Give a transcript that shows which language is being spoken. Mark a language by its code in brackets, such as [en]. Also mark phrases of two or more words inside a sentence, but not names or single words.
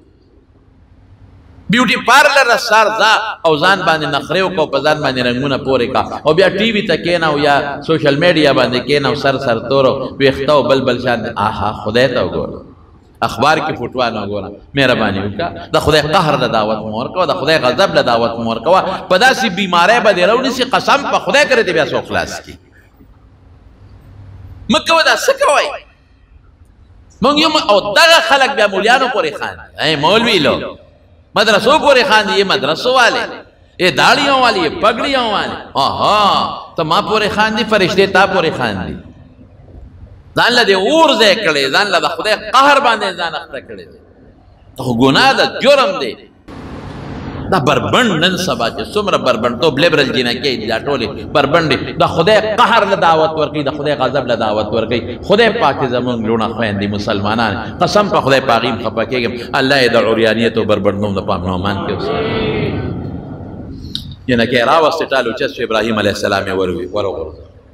[ps] بیوټي پارلر سر ځه او ځان باندې نخرې وکړه په ځان باندې رنګونه پورې کړه او بیا ټي وي ته کښېنه او یا سوشل میډیا باندې کښېنه او سر تور ویښته او بل شان آها خدای ته وګوره اخبار کې فوټوا نه ګوره مهرباني وکړه د خدای قهر له دعوت مو ورکوه د خدای غضب له دعوت مو ورکوه په داسې بیماری به دې راونیسي قسم په خدای کرې دې بیا څوک خلاص کړي مه کوه دا څه کوئ مونږ یو او دغه خلک بیا مولیانو پورې خاندي مولوي لو مدرسوں پورې خاندي [ur] یہ مدرسوں والے یہ داڑیوں والے یہ پگڑیوں والے [ps] تو ما پورې خاندي فرشتے تا پورې خاندي ځان له دې اور ځای کړی ځان له د خدای قهر باندې ځان اخته کړی دی خو ګناه ده جرم دی دا بربند نن سبا چې څومره بربندتوب لیبرل جینکې دا ټولې بربند دي د خدای قهر له دعوت ورکوي د خدای غضب له دعوت ورکوي خدای پاک زمونږ لوڼه خویندې مسلمانان قسم په خدای پاغیم خفه کېږم الله یې د عریانیت او بربندوم د پام نومان کې جینکې راوستې ټال اوچت شو ابراهیم [ar] علیه السلام [ps] یې وروغورځوه